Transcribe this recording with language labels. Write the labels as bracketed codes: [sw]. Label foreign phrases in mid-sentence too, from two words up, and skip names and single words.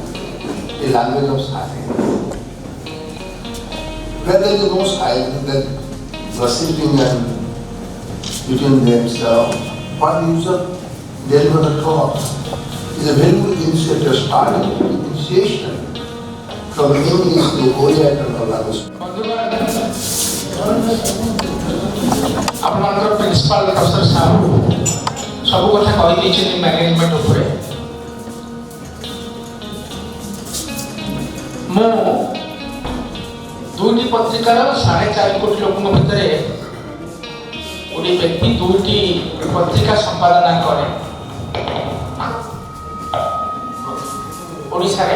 [en] The language of silence. Where there is no silence, then gossiping and between themselves, what use of delivering the thought? It's a very good initiative starting, initiation from English to Oriental language. [or] ଆପଣଙ୍କର [en] principal professor [or] ସାହେବ ସବୁ କଥା କହିଦେଇଛନ୍ତି ମ୍ୟାନେଜମେଣ୍ଟ ଉପରେ। ମୁଁ ଦୁଇଟି ପତ୍ରିକାର 4.5 କୋଟି ଲୋକଙ୍କ ଭିତରେ ଗୋଟିଏ ବ୍ୟକ୍ତି ଦୁଇଟି ପତ୍ରିକା ସମ୍ପାଦନା କରେ ଓଡ଼ିଶାରେ।